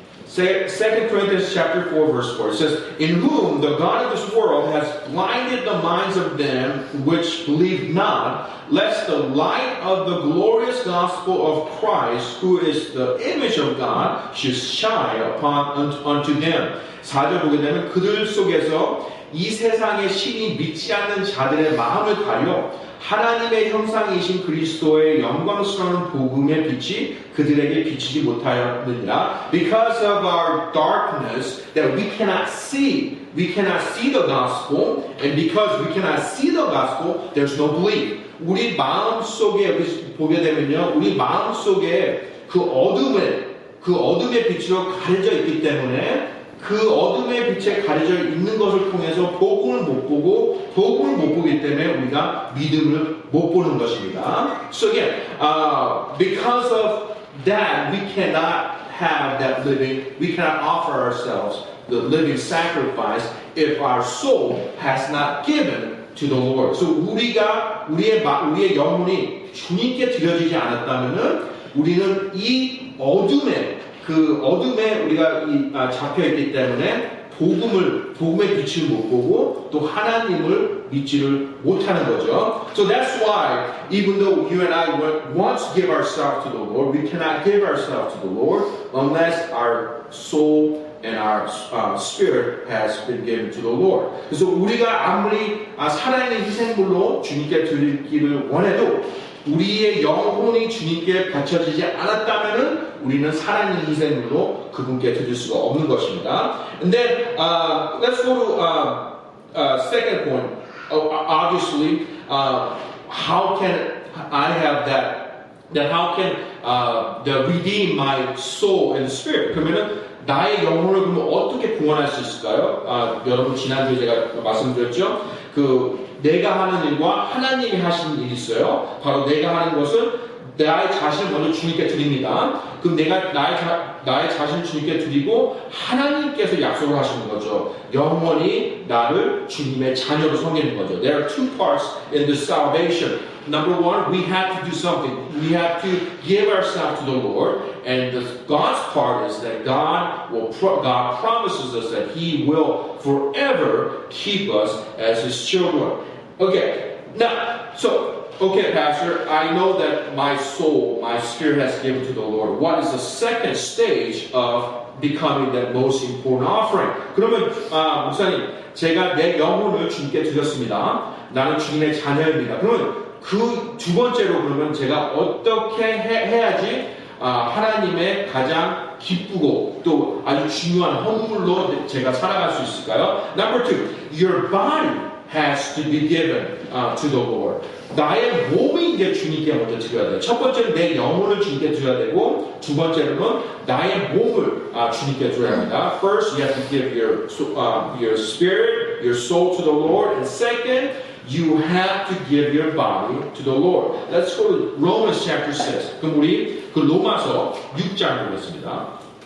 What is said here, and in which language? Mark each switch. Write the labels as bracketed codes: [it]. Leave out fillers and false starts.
[en] 2 Corinthians chapter 4 verse 4. It says, In whom the God of this world has blinded the minds of them which believe not, lest the light of the glorious gospel of Christ, who is the image of God, should shine unto them. [ko] 4절 보게 되면 그들 속에서 이 세상의 신이 믿지 않는 자들의 마음을 가려 하나님의 형상이신 그리스도의 영광스러운 복음의 빛이 그들에게 비치지 못하였느니라. [en] Because of our darkness that we cannot see the gospel, and because we cannot see the gospel, there's no belief. [ko] 우리 마음 속에 보게 되면요, 우리 마음 속에 그 어둠의 빛으로 가려져 있기 때문에 그 어둠의 빛에 가려져 있는 것을 통해서 복음을 못 보기 때문에 우리가 믿음을 못 보는 것입니다. [en] So again, because of that, we cannot have that living, we cannot offer ourselves the living sacrifice if our soul has not given to the Lord. [ko] So 우리의 영혼이 주님께 드려지지 않았다면은 우리는 이 어둠에 우리가 잡혀 있기 때문에 복음의 빛을 못 보고 또 하나님을 믿지를 못하는 거죠. [en] So that's why even though you and I want to give ourselves to the Lord, we cannot give ourselves to the Lord unless our soul and our spirit has been given to the Lord. [ko] 그래서 우리가 아무리 살아있는 희생물로 주님께 드리기를 원해도 우리의 영혼이 주님께 바쳐지지 않았다면은 우리는 살아있는 희생물로 그분께 드릴 수가 없는 것입니다. [en] And then let's go to second point. Obviously, how can I have that? That how can redeem my soul and spirit? [ko] 그러면은 나의 영혼을 그러면 어떻게 구원할 수 있을까요? 여러분 지난주에 제가 말씀드렸죠. 내가 하는 일과 하나님이 하시는 일이 있어요. 바로 내가 하는 것은 나의 자신을 먼저 주님께 드립니다. 그럼 내가 나의 자신을 주님께 드리고 하나님께서 약속을 하시는 거죠. 영원히 나를 주님의 자녀로 섬기는 거죠. [en] There are two parts in this salvation. Number one, we have to do something. We have to give ourselves to the Lord. And God's part is that God promises us that He will forever keep us as His children. Okay, now, okay, Pastor, I know that my soul, my spirit has given to the Lord. What is the second stage of becoming the most important offering? [ko] 그러면 목사님, 제가 내 영혼을 주님께 드렸습니다. 나는 주님의 자녀입니다. 그러면 그 두 번째로 그러면 제가 어떻게 해야지 하나님의 가장 기쁘고 또 아주 중요한 헌물로 제가 살아갈 수 있을까요? [en] Number two, your body has to be given to the Lord. [ko] 나의 몸이 이제 주님께 먼저 드려야 돼요. 첫 번째는 내 영혼을 주님께 드려야 되고 두 번째로는 나의 몸을 주님께 드려야 합니다. [en] First, you have to give your spirit, your soul to the Lord, and second, you have to give your body to the Lord. Let's go to Romans chapter 6. [ko] 그럼 우리 로마서 6장 보겠습니다.